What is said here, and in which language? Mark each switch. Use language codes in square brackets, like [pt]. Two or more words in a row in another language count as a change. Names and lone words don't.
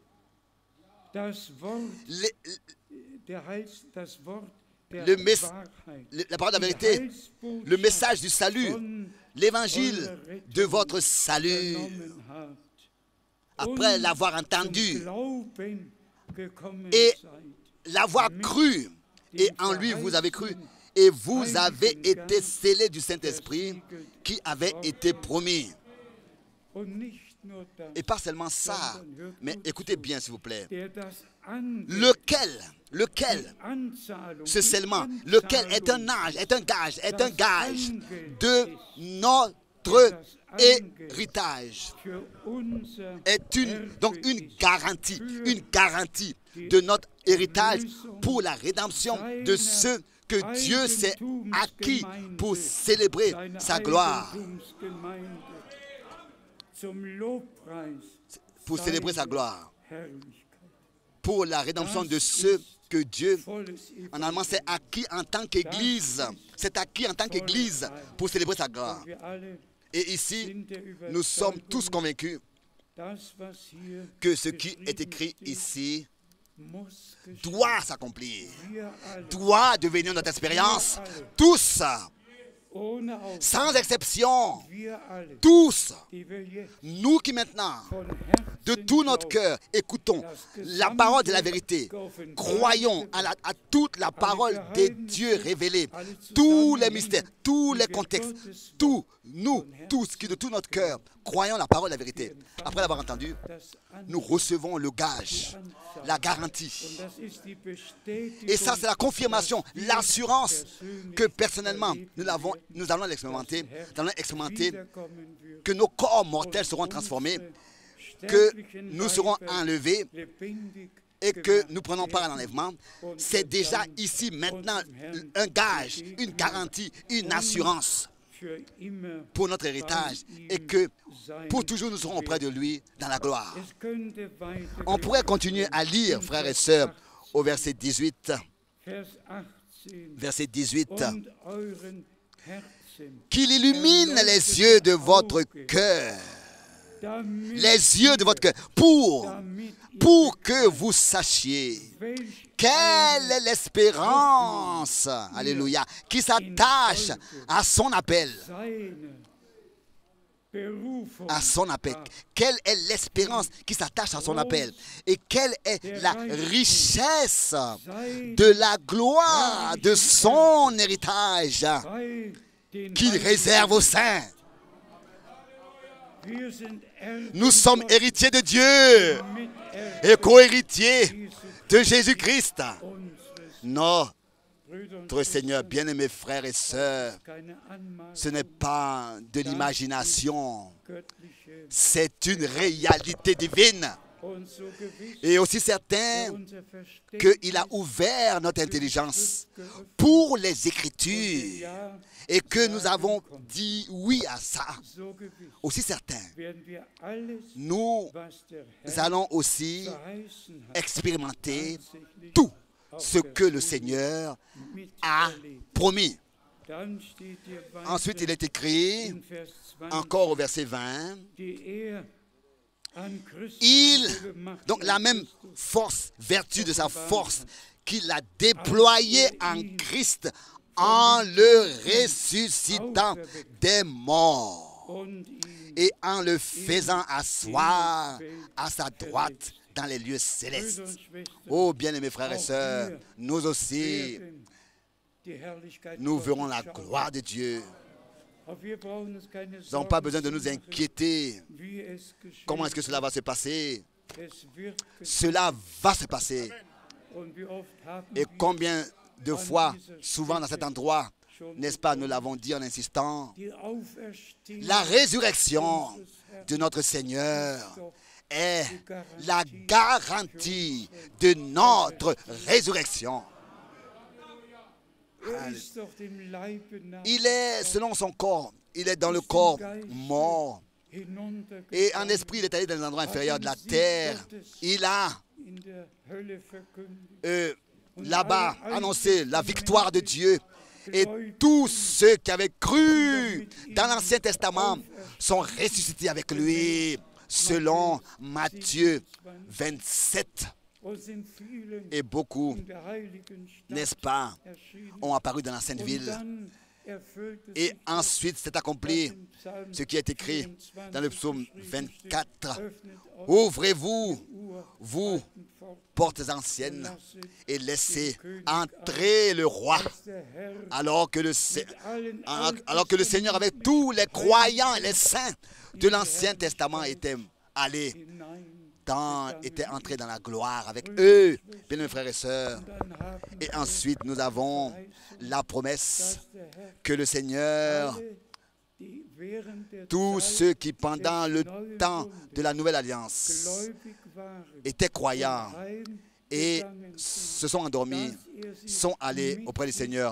[fr] la parole de la vérité, le message du salut, l'évangile de votre salut, après l'avoir entendu et l'avoir cru, et en lui vous avez cru, et vous avez été scellés du Saint-Esprit qui avait été promis. Et pas seulement ça, mais écoutez bien s'il vous plaît. [de] der das Angeld, [fr] Lequel, [de] die Anzahlung, [fr] ce [de] die [fr] scellement, lequel est un [de] Anzahlung, [fr] gage de notre héritage, [de] für unser [fr] est donc [de] Erbe [fr] une [de] ist, [fr] garantie de notre héritage pour la rédemption de ceux que Dieu s'est acquis pour célébrer [de] seine [fr] sa gloire. [de] Eigentumsgemeinde, zum Lobpreis [fr] Pour célébrer sa gloire. [de] Herrlichkeit. [fr] Pour la rédemption de ceux que Dieu, [de] Volles [fr] en allemand, s'est acquis en tant qu'Église. C'est acquis en tant qu'Église pour célébrer sa gloire. [de] Wir alle [fr] Et ici, [de] sind der [fr] nous sommes tous [de] Überzeugung, [fr] convaincus [de] das, was hier [fr] que ce qui est [de] geschrieben [fr] écrit [de] steht, [fr] ici [de] muss geschehen. [fr] doit s'accomplir, [de] Wir alle, [fr] doit devenir notre expérience. Tous, [de] ohne Ausnahme, [fr] sans exception, [de] wir alle, [fr] tous, [de] die wir jetzt [fr] nous qui maintenant, [de] von [fr] de [de] Herzen [fr] tout notre [de] glauben, [fr] cœur, écoutons la parole de la vérité, croyons à toute la parole de Dieu révélée, tous les mystères, tous les contextes, tous, nous, tous qui de tout notre cœur, croyons la parole de la vérité. Après l'avoir entendu, [de] das an, [fr] nous recevons le gage, la garantie. [de] und das ist die Bestätigung, [fr] Et ça, c'est la confirmation, l'assurance que personnellement, [de] erleben [fr] nous allons l'expérimenter, [de] wiederkommen wird, [fr] que nos corps mortels seront transformés, que nous serons enlevés et que nous prenons part à l'enlèvement. C'est déjà ici, maintenant, un gage, une garantie, une assurance [de] für immer [fr] pour notre héritage et que pour toujours nous serons auprès de lui dans la gloire. [de] Es könnte weiter [fr] On pourrait continuer à lire, frères et sœurs, au verset 18. [de] Vers 18 [fr] Verset 18. [de] und euren Herzen, [fr] Qu'il illumine les yeux de votre cœur. [de] damit [fr] Les yeux de votre cœur. Pour que vous sachiez [de] welch [fr] quelle est l'espérance, alléluia, qui s'attache à son appel. [de] seine Berufung [fr] À son appel. Quelle est l'espérance qui s'attache à son appel? Et quelle est la richesse de la gloire de son héritage [de] bei den [fr] qu'il [de] Heiligen. [fr] réserve aux saints? [de] Wir sind [fr] Nous sommes héritiers de Dieu et co-héritiers de Jésus-Christ. Notre Seigneur, bien-aimés frères et sœurs, [de] keine Anmaßung, [fr] ce n'est pas de l'imagination, [de] göttliche [fr] c'est une réalité divine. [de] und so gewiss [fr] Et aussi certain [de] unser Verständnis [fr] qu'il a ouvert notre intelligence pour les Écritures [de] ja [fr] et que nous avons dit oui à ça. [de] so gewiss [fr] Aussi certain, [de] werden wir alles, [fr] nous [de] was der Herr [fr] allons aussi [de] verheißen hat, [fr] expérimenter [de] tatsächlich [fr] tout ce que le Seigneur a [de] miterleben. [fr] promis. [de] Dann steht hier weiter [fr] Ensuite, il est écrit, [de] in Vers 20, [fr] encore au verset 20, [de] die er an Christus [fr] il, [de] dieselbe Macht [fr] donc la [de] an [fr] même [de] Christus [fr] force, vertu de sa force, qu'il a déployée en Christ en le ressuscitant des morts [de] und ihn [fr] et en le faisant asseoir à sa droite dans les lieux célestes. [de] Brüder und Schwestern, [fr] Oh, bien-aimés frères et sœurs, nous aussi, [de] werden die Herrlichkeit [fr] nous [de] Gottes [fr] verrons la [de] schauen. [fr] gloire de Dieu. [de] Auch wir brauchen uns keine [fr] Nous n'avons pas [de] Sorgen [fr] besoin de [de] zu [fr] nous [de] machen, [fr] inquiéter. [de] wie es geschehen [fr] Comment est-ce que cela va se passer? [de] Es wird geschehen. [fr] Cela va se passer. [de] Und wie oft haben [fr] Et [de] wir [fr] combien de fois, souvent dans cet endroit, n'est-ce pas, nous l'avons dit en insistant, [de] die Auferstehung [fr] la résurrection de notre Seigneur est la garantie de notre résurrection. [de] ist doch dem Leibe nach [fr] Il est, selon son corps, il est dans le corps mort. [de] hinuntergegangen, [fr] Et en esprit, il est allé dans les endroits inférieurs de la terre. Il a [de] in der Hölle verkündigt. [fr] là-bas annoncé la victoire de Dieu. Et tous ceux qui avaient cru dans l'Ancien Testament sont ressuscités avec lui, selon Matthieu 27. [de] Und sind vielen [fr] Et beaucoup, [de] in der heiligen [fr] n'est-ce [de] Stadt [fr] pas, [de] erschienen. [fr] ont apparu dans la Sainte [de] Und [fr] Ville. [de] dann erfüllte [fr] Et [de] sich [fr] ensuite, c'est accompli [de] im Psalm ce qui est écrit 24 [fr] dans le psaume [de] geschrieben [fr] 24. [de] steht, öffnet euch [fr] Ouvrez-vous, [de] Uhr, [fr] vous, [de] alten Pforten, [fr] portes anciennes, [de] lasset [fr] et laissez [de] den König [fr] entrer le roi. [de] als der Herr [fr] Alors que le Seigneur, avec tous les croyants et les saints de l'Ancien Testament, était allés étaient entrés dans la gloire avec eux, bien mes frères et sœurs. Et ensuite, nous avons la promesse que le Seigneur, tous ceux qui pendant le temps de la Nouvelle Alliance étaient croyants et se sont endormis, sont allés auprès du Seigneur.